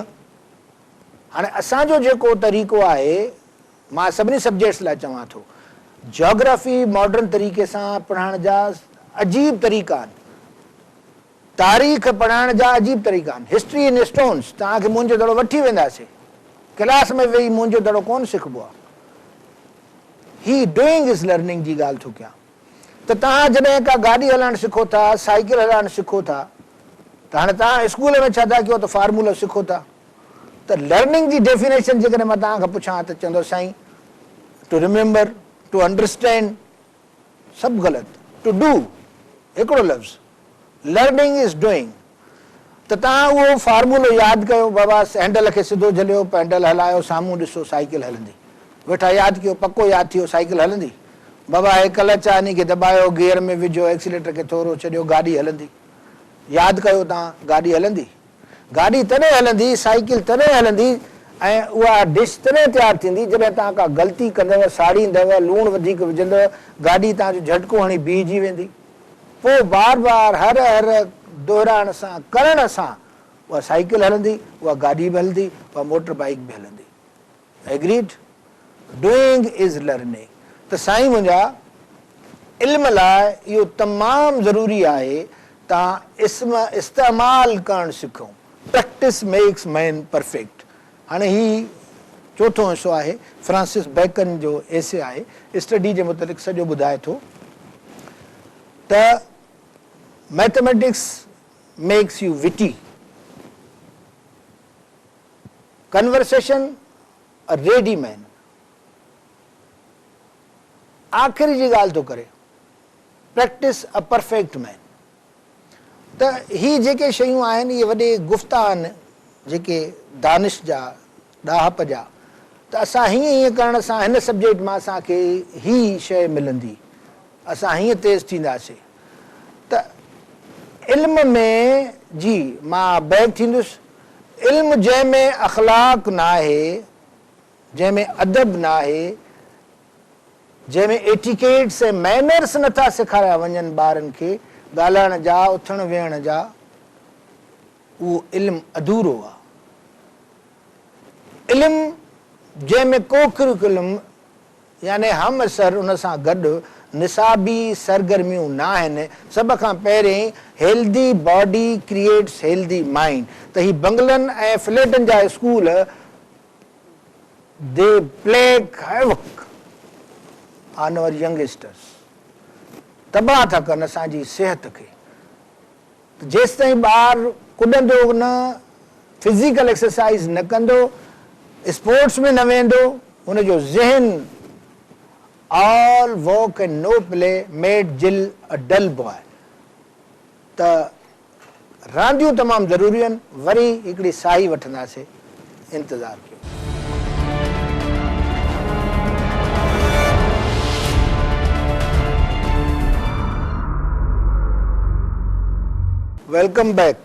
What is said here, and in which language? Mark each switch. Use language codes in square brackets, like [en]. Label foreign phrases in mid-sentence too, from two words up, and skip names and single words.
[sd] हाणे असांजो जेको तरीक़ो आहे, मां सभिनी सब्जेक्ट्स लाइ चवां थो, जोग्राफी मॉडर्न तरीक़े सां पढ़ाइण जा अजीब तरीक़ा आहिनि, तारीख़ पढ़ाइण जा अजीब तरीक़ा आहिनि. [en] History in stones [sd] तव्हांखे मुंहिंजो दड़ो वठी वेंदासीं, क्लास में वेही मुंहिंजो दड़ो कोन सिखबो आहे. ही [en] doing is learning [sd] जी ॻाल्हि थो कयां. त तव्हां जॾहिं का गाॾी हलाइणु सिखो था, साइकिल हलाइणु सिखो था, त हाणे तव्हां स्कूल में छा था कयो? त फार्मूला सिखो था. त लर्निंग जी डेफिनेशन जेकॾहिं मां तव्हांखां पुछां त चवंदो साईं [en] to remember, to understand, [sd] सभु ग़लति. [en] to do [sd] हिकिड़ो लफ़्ज़. [en] Learning is doing. [sd] त तव्हां उहो फार्मूलो यादि कयो. बाबा हैंडल खे सिधो झलियो, पैंडल हलायो, साम्हूं ॾिसो साइकिल हलंदी. वेठा यादि कयो, पको यादि थियो, साइकिल हलंदी. बाबा हे क्लच आहे, इन खे दॿायो, गियर में विझो, एक्सीलेटर खे थोरो छॾियो, गाॾी हलंदी. यादि कयो तव्हां, गाॾी हलंदी. गाॾी तॾहिं हलंदी, साइकिल तॾहिं हलंदी ऐं उहा डिश तॾहिं तयारु थींदी जॾहिं तव्हां का ग़लती कंदव, साड़ींदव, लूणु वधीक विझंदव, गाॾी तव्हांजो झटको हणी बीहजी वेंदी. पोइ बार बार हर हर दोहिराइण सां, करण सां उहा साइकिल हलंदी, उहा गाॾी बि हलंदी, उहा मोटर बाइक बि हलंदी. [en] Agreed? Doing is learning. [sd] त साईं मुंहिंजा, इल्म लाइ इहो तमामु ज़रूरी आहे तव्हां इस्तेमालु करणु सिखो. [en] Practice makes man perfect. [sd] हाणे ही चोथों हिसो आहे, फ्रांसिस बेकन जो एसे आहे, स्टडी जे मुतलिक़ सॼो ॿुधाए थो त [en] mathematics makes you witty, conversation a ready man. [sd] आख़िरी जी ॻाल्हि थो करे, [en] practice a perfect man. [sd] त ही जेके शयूं आहिनि इहे वॾे गुफ़्ता आहिनि जेके दानिश जा, ॾाहप जा. त असां हीअं करण सां, हिन सब्जेक्ट मां असांखे ही शइ मिलंदी, असां हीअं तेज़ थींदासीं. त इल्म में जी मां बैक थींदुसि. इल्मु जंहिंमें अख़लाक न आहे, जंहिंमें अदब न आहे, जंहिंमें एटिकेट्स ऐं मैनर्स नथा सेखारिया वञनि ॿारनि खे, ॻाल्हाइण जा, उथण वेहण जा, उहो इल्मु अधूरो आहे. इल्मु जंहिंमें को करिकुलम यानी हम असर उन सां गॾु निसाबी सरगर्मियूं न आहिनि. सभ खां पहिरीं [en] healthy body creates healthy mind. [sd] त ही बंगलनि ऐं फ्लैटनि जा स्कूल [en] they play havoc on our youngsters. [sd] तबाह था कनि असांजी सिहत खे. जेसि ताईं ॿारु कुॾंदो न, [en] physical exercise [sd] न कंदो, स्पोर्ट्स में न वेंदो, हुनजो ज़हन [en] all work and no play made Jill a dull boy. [sd] त रांदियूं तमामु ज़रूरी आहिनि. वरी हिकिड़ी साई वठंदासीं, इंतज़ारु कयो. [en] Welcome back.